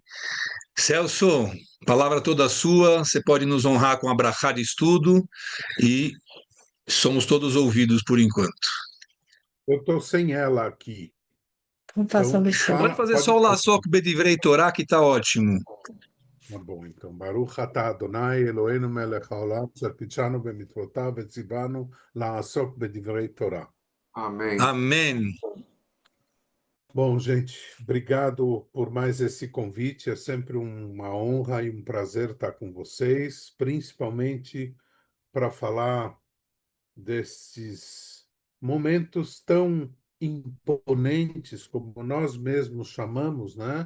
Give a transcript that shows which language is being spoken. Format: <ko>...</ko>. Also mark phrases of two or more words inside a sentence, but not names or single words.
<pt>Celso, palavra toda sua, você pode nos honrar com a brachá de estudo e somos todos ouvidos por enquanto. Eu estou sem ela aqui. Vamos Então, passando o Você pode fala, fazer pode só o falar.</pt> <he>לעסוק בדברי תורה,</he> <pt>que está ótimo. Tá bom, então.</pt> <he>ברוך אתה אדוני אלוהינו מלך העולם צדקנו במצוותיו וציונו לעסוק בדברי תורה.</he> <pt>Amém. Amém. Bom, gente, obrigado por mais esse convite. É sempre uma honra e um prazer estar com vocês, principalmente para falar desses momentos tão imponentes, como nós mesmos chamamos, né?</pt>